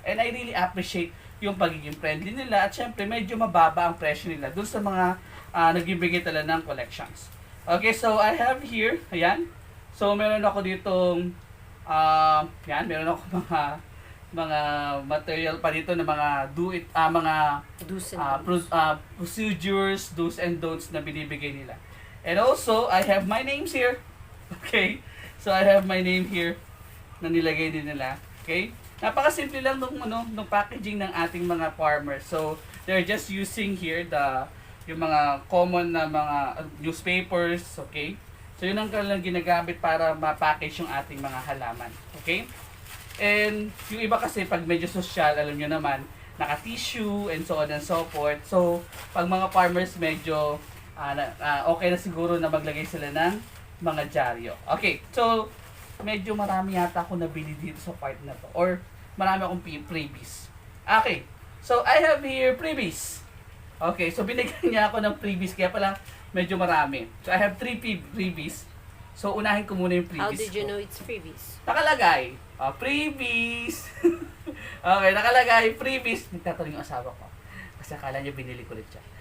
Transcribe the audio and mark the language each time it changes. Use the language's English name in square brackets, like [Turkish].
[English] And I really appreciate [Filipino] yung pagiging friendly nila at syempre medyo mababa ang presyo nila dun sa mga nagbibigay talaga ng collections. [English] Okay, so I have here, [Filipino] ayan. So meron ako ditong, yan, meron ako mga material pa dito na mga mga [English] Do's and don'ts. [Filipino] procedures, do's and don'ts na binibigay nila. [English] And also, I have my names here. Okay? So I have my name here [Filipino] na nilagay din nila. [English] Okay? [Filipino] Napakasimple lang nung packaging ng ating mga farmers. [English] So they're just using here [Filipino] yung mga common na mga [English] newspapers, okay? [Filipino] So yun ang kanilang ginagamit para ma-package yung ating mga halaman, okay? And yung iba kasi pag medyo social, alam nyo naman, naka-tissue and so on and so forth. So pag mga farmers medyo okay na siguro na maglagay sila ng mga dyaryo. Okay, so medyo marami yata ako nabili dito sa part na to or marami akong freebies. [English] Okay, so I have here freebies. [Filipino] Okay, so binigyan niya ako ng freebies kaya pala medyo marami. [English] So I have 3 freebies. [Filipino] So unahin ko muna yung [English] freebies. How did you [Filipino] ko. [English] know it's freebies? [Filipino] Nakalagay, freebies. Okay, nakalagay freebies. Nagtatanong yung asawa ko. Kasi akala niya binili ko ulit siya.